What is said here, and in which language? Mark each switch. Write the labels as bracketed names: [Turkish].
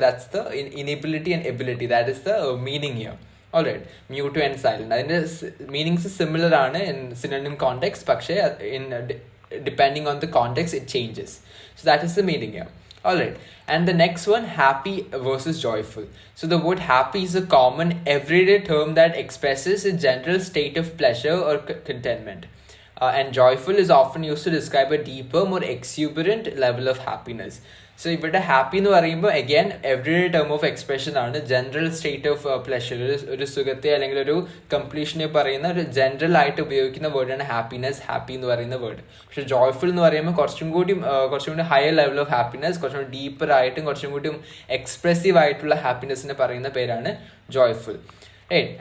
[English] That's the inability and ability. That is the meaning here. Alright, mute and silent അതിന്റെ meanings similar ആണ് in synonym context, പക്ഷേ in depending on the context it changes. So that is the meaning here. Alright, and the next one, happy versus joyful. So the word happy is a common everyday term that expresses a general state of pleasure or contentment. And joyful is often used to describe a deeper, more exuberant level of happiness. [Malayalam] So ഇവിടെ happy എന്ന് പറയുമ്പോൾ again everyday term of expression ആണ്. General state of pleasure, ഒരു സുഖത്തെ അല്ലെങ്കിൽ ഒരു കംപ്ലീഷനെ പറയുന്ന ഒരു ജനറൽ ആയിട്ട് ഉപയോഗിക്കുന്ന വേർഡാണ് ഹാപ്പിനെസ്, ഹാപ്പി എന്ന് പറയുന്ന വേർഡ്. പക്ഷെ ജോയ്ഫുൾ എന്ന് പറയുമ്പോൾ കുറച്ചും കൂടി ഹയർ ലെവൽ ഓഫ് ഹാപ്പിനെസ്, കുറച്ചും കൂടി ഡീപ്പർ ആയിട്ടും കുറച്ചും കൂടി എക്സ്പ്രസീവ് ആയിട്ടുള്ള ഹാപ്പിനെസ്സിനെ പറയുന്ന പേരാണ് ജോയ്ഫുൾ. റൈറ്റ്.